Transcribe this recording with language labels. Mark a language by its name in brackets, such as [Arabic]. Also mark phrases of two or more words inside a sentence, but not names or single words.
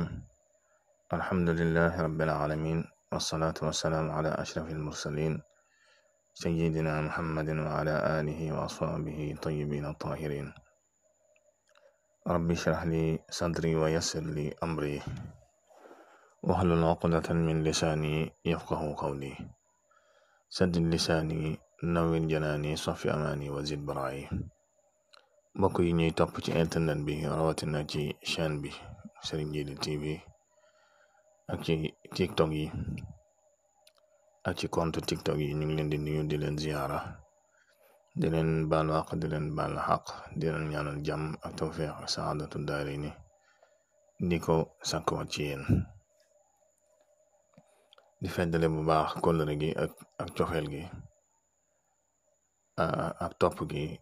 [Arabic] الحمد لله رب العالمين، والصلاة والسلام على أشرف المرسلين سيدنا محمد وعلى آله وأصحابه طيبين الطاهرين. رب اشرح لي صدري ويسر لي أمري واحلل عقدة من لساني يفقه قولي. سدد لساني نوّر جناني صفي أماني وزد برائي. [Wolof] mbokk yi ñuy topp ci internet bi rawatina ci chaîne bi Serigne Djily TV ak ci tiktok yi ak ci compte tiktok yi ñu ngi leen di nuyu di leen ziyaara, di leen baalu àq, di leen baal xaq, di leen ñaanal jàmm ak tawfiq ak [Arabic] سعادة الدارين [Wolof] di ko sàkkuwaat ci yéen, di feddale bu baax kóllëre gi ak cofeel gi ak topp gi.